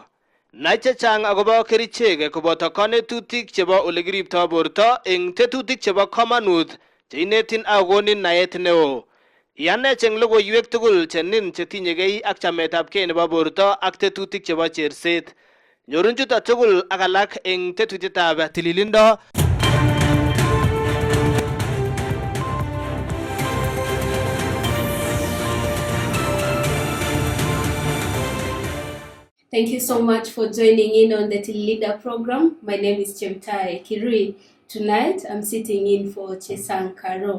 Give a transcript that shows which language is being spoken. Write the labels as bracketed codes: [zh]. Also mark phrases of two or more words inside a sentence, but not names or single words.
[kln] Nai chechang akobo kerichek koboto konetutik chebo ole kiriptoi borto eng tetutik chebo komonut che inetin akokonin naet neo. Iyanech eng logoiwek tugul chenin chetinyegei ak chametabgei nebo borto ak tetutik chebo cherset. Nyorun chuto tugul ak alak eng tetutietab tililindo. [en] Thank you so much for joining in on the Leader program. My name is Chemtai Kirui. Tonight, I'm sitting in for Chesang Karo.